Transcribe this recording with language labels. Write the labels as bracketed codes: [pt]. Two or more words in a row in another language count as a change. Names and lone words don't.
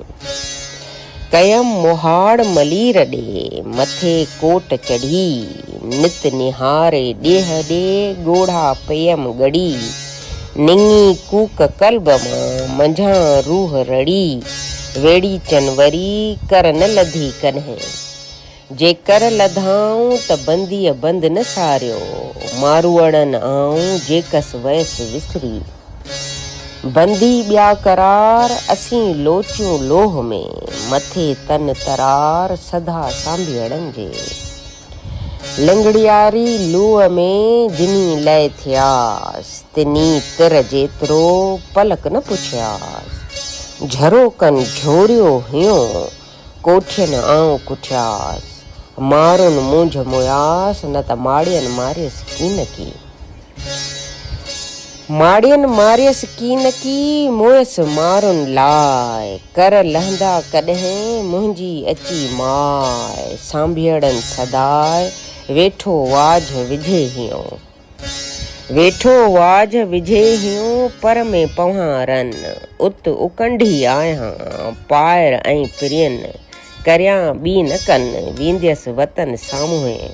[sd] कयम मुहाड़ मलीर ॾे मथे कोट चढ़ी, नित निहारे ॾेह ॾे ॻोढ़ा पयम गड़ी, निंगी कूक कल्ब मां मंझां रूह रड़ी, वेड़ी चनवरी कर न लधी कन्हे, जे कर लधाऊं त बंदीअ बंद न सारियो, मारूअड़न आऊं जेकस वयसि विसरी। बंदी ॿिया करार असीं लोचियूं लोह में, मथे तन तरार सदा सांभियड़नि जे। लिंगड़ियारी लूअ में जिनी लय थियास, तिनी तिर जेतिरो पलक न पुछियास, झरो कन झोरियो हियो कोठियन आऊं कुठियास, मारुन मुंझ मुयास न त माड़ियन मारियस कीन की। माड़ियन मारियस कीन की मुयस मारुन लाए, कर लहंदा कॾहिं मुंहिंजी अची माए, सांभियड़न सदाए वेठो वाझ विझे हियो। वेठो वाझ विझे हियो पर में पवहारन, उत उकंढी आहियां पायर ऐं प्रियन, करियां ॿी न कन वींदियसि वतन साम्हूं।